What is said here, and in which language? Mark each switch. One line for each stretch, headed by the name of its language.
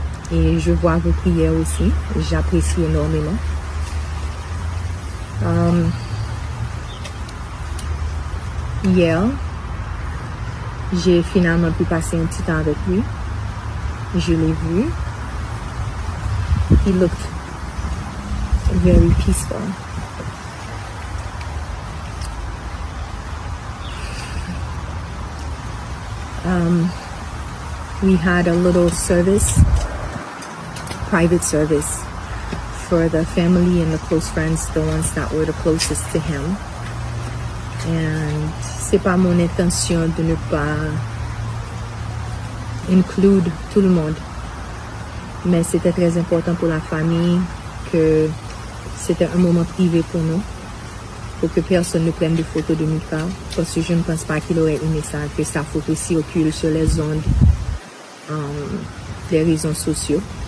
French: Et je vois vos prières aussi. J'apprécie énormément. Hier, j'ai finalement pu passer un petit temps avec lui. Je l'ai vu.
English: He looked very peaceful. We had a little service, private service, for the family and the close friends, the ones that were the closest to him.
French: And c'est pas mon intention de ne pas inclure tout le monde, mais c'était très important pour la famille que c'était un moment privé pour nous, pour que personne ne prenne de photos de Mika, parce que je ne pense pas qu'il aurait aimé ça, que sa photo circule sur les ondes des réseaux sociaux.